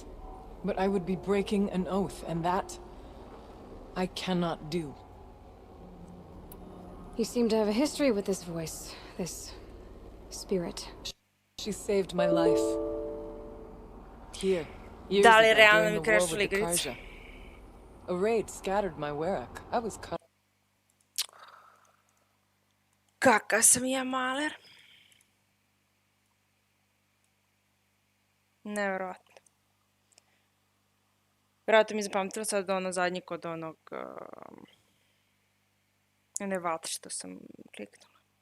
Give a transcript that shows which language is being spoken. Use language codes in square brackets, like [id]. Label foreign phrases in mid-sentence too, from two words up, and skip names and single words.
[en] But I would be breaking an oath, and that I cannot do. You seem to have a history with this voice, this spirit. She saved my life. Here, years [hr] Da li [en] ago [hr] realno [en] during [hr] mi [en] the war [hr] crashila [en] with the [hr] igrica? [en] Karja. A raid scattered my werak. I was cut. [hr] Kakav sam ja maler. Nevjerojatno. Vjerojatno mi zapamtila sad ono zadnji kod onog... ne vatri što sam kliknula.